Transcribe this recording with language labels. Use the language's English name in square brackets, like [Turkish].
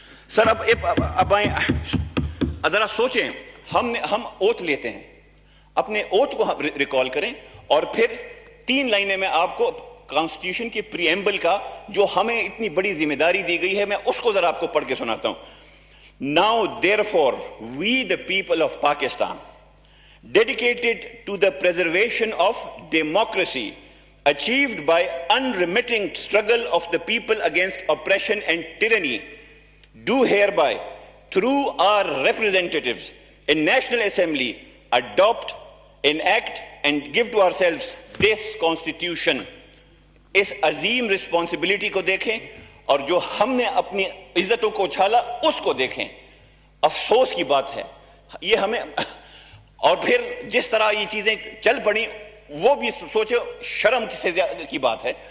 [Urdu] سر اب آئیں, ذرا سوچیں, ہم اوتھ لیتے ہیں, اپنے اوتھ کو ریکال کریں, اور پھر 3 لائنیں میں آپ کو کانسٹیٹیوشن کی پریمبل کا جو ہمیں اتنی بڑی ذمہ داری دی گئی ہے, میں اس کو ذرا آپ کو پڑھ کے سناتا ہوں. [English] Now therefore we the people of Pakistan, dedicated to the preservation of democracy achieved by unremitting struggle of the people against oppression and tyranny, do hereby through our representatives in National Assembly adopt, enact and give to ourselves this constitution. [Urdu] اس Azeem responsibility کو دیکھیں, اور جو ہم نے اپنی عزتوں کو اچھالا اس کو دیکھیں. افسوس کی بات ہے یہ ہمیں, اور پھر جس طرح یہ چیزیں چل پڑی وہ بھی سوچو شرم کی بات ہے.